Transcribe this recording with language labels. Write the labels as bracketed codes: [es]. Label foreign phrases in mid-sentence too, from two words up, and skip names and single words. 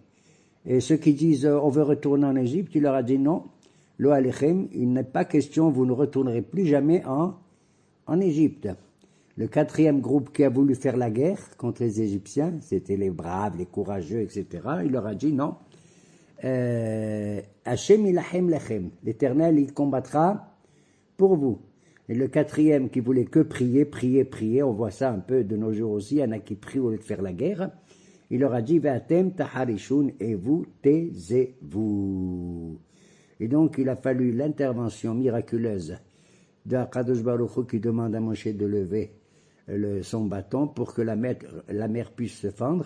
[fr] Et ceux qui disent, on veut retourner en Égypte, il leur a dit non. [he] לא עליכם, [fr] il n'est pas question, vous ne retournerez plus jamais en Égypte. Le 4e groupe qui a voulu faire la guerre contre les Égyptiens, c'était les braves, les courageux, etc. Il leur a dit non. [he] השם ילחם לכם. [fr] L'Éternel, il combattra pour vous. Et le 4e qui voulait que prier, on voit ça un peu de nos jours aussi, il y en a qui prient au lieu de faire la guerre. Il leur a dit, [he] ואתם תחרישון, [fr] et vous taisez-vous. Et donc il a fallu l'intervention miraculeuse d'Akadosh Baruch Hu qui demande à Moshe de lever son bâton pour que la mer puisse se fendre.